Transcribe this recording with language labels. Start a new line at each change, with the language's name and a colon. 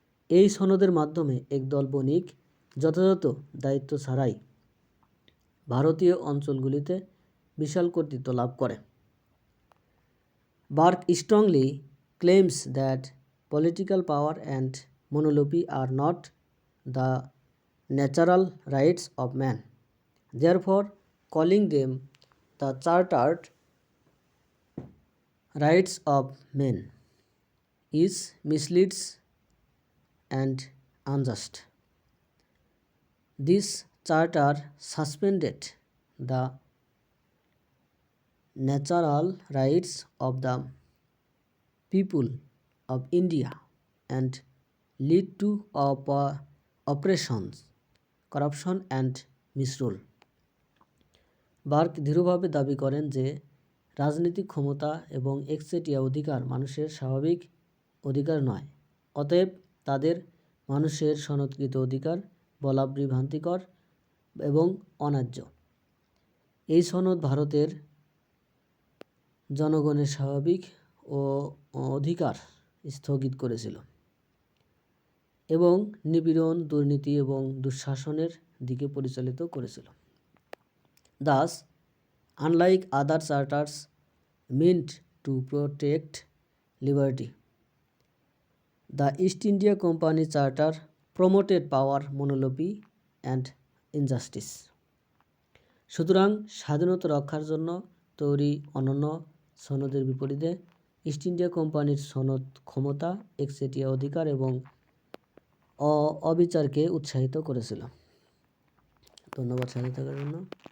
Bangla: এই সনদের মাধ্যমে একদল বণিক যথাযথ দায়িত্ব ছাড়াই ভারতীয় অঞ্চলগুলিতে বিশাল কর্তৃত্ব লাভ করে।
English: Burke strongly claims that political power and monopoly are not the natural rights of man. Therefore, calling them the chartered rights of men is misleads and unjust. This charter suspended the natural rights of the people of India and lead to oppressions, corruption and misrule.
Bangla: Bark দৃঢ়ভাবে দাবি করেন যে রাজনৈতিক ক্ষমতা এবং এক্সেটিয়া অধিকার মানুষের স্বাভাবিক অধিকার নয়, অতএব তাদের মানুষের সনদকৃত অধিকার বলা বিভ্রান্তিকর এবং অন্যায্য। এই সনদ ভারতের জনগণের স্বাভাবিক অধিকার স্থগিত করেছিল। এবং নিপীড়ন, দুর্নীতি এবং দুঃশাসনের দিকে পরিচালিত করেছিল।
English: Thus, unlike other charters meant to protect liberty, the East India Company Charter promoted power, monopoly and injustice.
Bangla: সুতরাং স্বাধীনতা রক্ষার জন্য তৈরি অনন্য সনদের বিপরীতে ইস্ট ইন্ডিয়া কোম্পানির সনদ ক্ষমতা, একচেটিয়া অধিকার এবং অবিচারকে উৎসাহিত করেছিল। ধন্যবাদ সাথে থাকার জন্য।